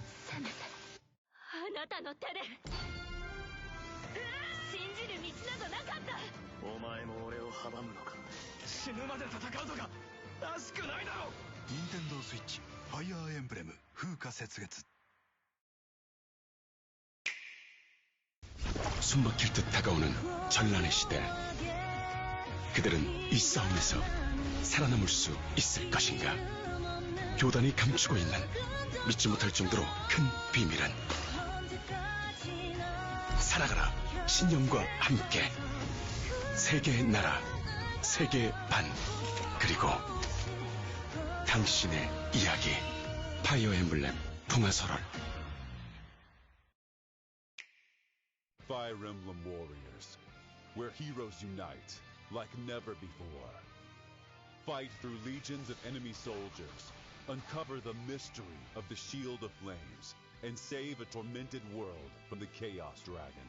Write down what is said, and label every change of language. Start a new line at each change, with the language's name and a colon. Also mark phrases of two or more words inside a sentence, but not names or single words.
Japanese: せめてあなたの手で信じる道などなかった。お前も俺を阻むのか。死ぬまで戦うとからしくないだろ。任天堂スイッチファイアーエンブレム風化雪月.
Korean: 숨막힐 듯 다가오는 전란의 시대. 그들은 이 싸움에서 살아남을 수 있을 것인가? 교단이 감추고 있는 믿지 못할 정도로 큰 비밀은 살아가라 신념과 함께. 세계의 나라, 세계의 반, 그리고 당신의 이야기. 파이어 엠블렘 풍화설월.
English: Fire Emblem Warriors, where heroes unite like never before. Fight through legions of enemy soldiers, uncover the mystery of the Shield of Flames, and save a tormented world from the Chaos Dragon.